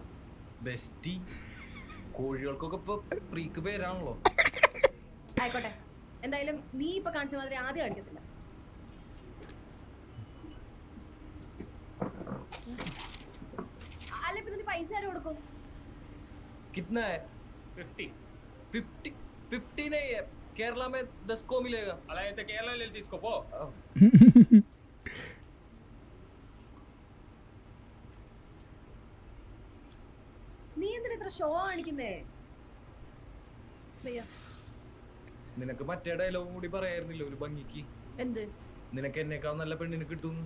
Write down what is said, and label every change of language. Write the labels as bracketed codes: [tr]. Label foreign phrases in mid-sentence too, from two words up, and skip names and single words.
[ml] ബെസ്റ്റി? കോഴികൾക്കൊക്കെ ഇപ്പൊ ഫ്രീക്ക് പേരാണല്ലോ. ആയിക്കോട്ടെ, എന്തായാലും നീ ഇപ്പൊ കാണിച്ച മാതിരി ആദ്യം കാണിക്കത്തില്ല. അല്ല, ഇപ്പൊ പൈസ ആരും കൊടുക്കും? [hi] कितना है? 50 नहीं है, केरला में 10 को मिलेगा. [te] అలా అయితే కేరళలో వెళ్ళి తీసుకోపో. [ml] നീ എന്തിനാ ഇത്ര ഷോ കാണിക്കുന്നേ? നിനക്ക് മറ്റേ ഡയലോഗും കൂടി പറയായിരുന്നില്ല ഒരു ഭംഗിക്ക്? എന്ത്? നിനക്ക് എന്നെക്കാൾ നല്ല പെണ്ണിന് കിട്ടുന്നു.